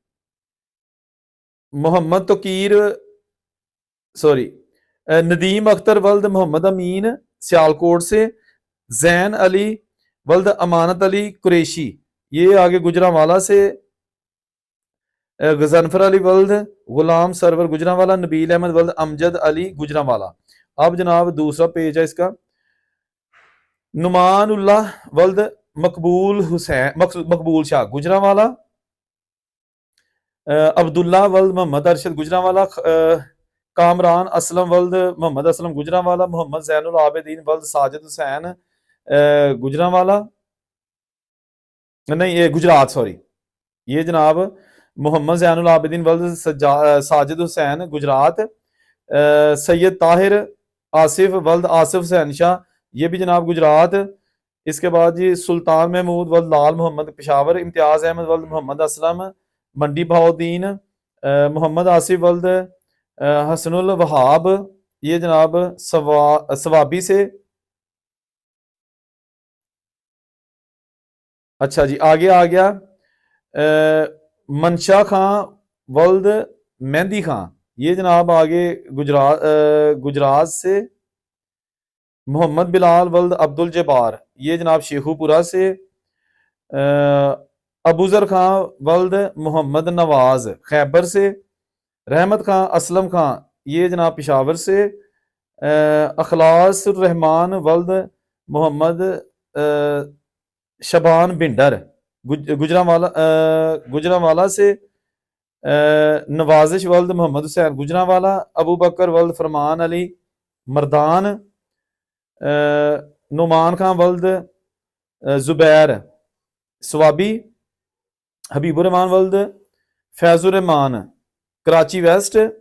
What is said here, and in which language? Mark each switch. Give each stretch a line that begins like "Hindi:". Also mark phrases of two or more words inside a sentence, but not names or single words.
Urdu: محمد توقیر سوری ندیم اختر ولد محمد امین سیالکوٹ سے. زین علی ولد امانت علی قریشی، یہ آگے گوجرانوالہ سے. غضنفر علی ولد غلام سرور گوجرانوالہ. نبیل احمد ولد امجد علی گوجرانوالہ۔ اب جناب دوسرا پیج ہے اس کا. نعمان اللہ ولد مقبول شاہ گوجرانوالہ. عبداللہ ولد محمد ارشد گوجرانوالہ. کامران اسلم ولد محمد اسلم گوجرانوالہ. محمد زین العابدین ولد ساجد حسین گوجرانوالہ، نہیں یہ گجرات سوری، یہ جناب محمد زین العابدین ولد ساجد حسین گجرات. سید طاہر آصف ولد آصف حسین شاہ, یہ بھی جناب گجرات. اس کے بعد جی سلطان محمود ولد لال محمد پشاور. امتیاز احمد ولد محمد اسلم منڈی بہاؤالدین. محمد آصف ولد حسن الوہاب، یہ جناب صوابی سے. اچھا جی آگے آ گیا منشا خاں ولد مہدی خاں, یہ جناب آگے گجرات سے. محمد بلال ولد عبدالجبار، یہ جناب شیخوپورہ سے. ابوذر خاں ولد محمد نواز خیبر سے. رحمت خاں اسلم خاں, یہ جناب پشاور سے. اخلاص رحمان ولد محمد شعبان بنڈر گوجرانوالہ سے. نوازش ولد محمد حسین گوجرانوالہ. ابو بکر ولد فرمان علی مردان۔ نعمان خاں ولد زبیر صوابی. حبیب الرحمان ولد فیض الرحمان کراچی ویسٹ.